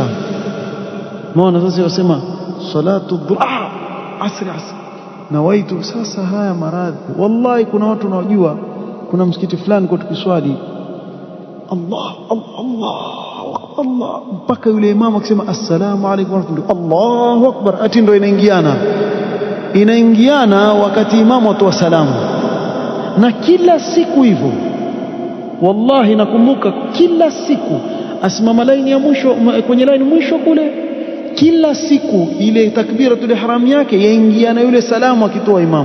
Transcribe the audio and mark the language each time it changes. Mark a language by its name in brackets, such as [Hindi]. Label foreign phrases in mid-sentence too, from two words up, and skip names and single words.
[Swahili] Maana sasa wasema [Arabic] صلاة الظهر, عصر نويت. [Swahili] Sasa haya maradhi, wallahi kuna watu wanaojua, kuna msikiti fulani kwa tukiswali Allah mpaka yule imamu akisema [Arabic] السلام عليكم ورحمة الله, الله أكبر, [Swahili] ati ndio inaingiana wakati imamu atoa salamu. Na kila siku hivyo, wallahi nakumbuka kila siku asimama laini ya mwisho, kwenye laini mwisho kule, kila siku ile [Arabic] تكبيرة الإحرام [Swahili] yake yaingiana yule salamu akitoa imamu.